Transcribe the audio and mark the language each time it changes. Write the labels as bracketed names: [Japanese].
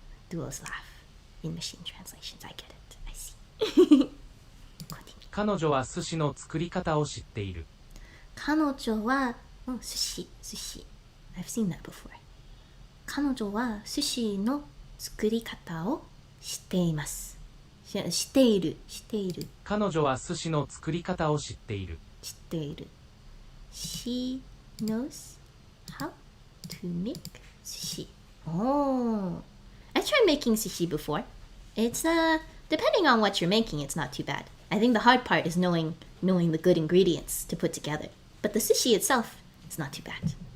[English] Duo's laugh in machine translations. I get it. I see. [Japanese] 彼女は寿司の作り方を知っている。彼女は寿司。 [English] I've seen that before. [Japanese] 彼女は寿司の作り方を知っています。知っている。彼女は寿司の作り方を知っている。 [English] She knows how to make sushi. Oh, I tried making sushi before. It's depending on what you're making, it's not too bad. I think the hard part is knowing knowing the good ingredients to put together. But the sushi itself is not too bad.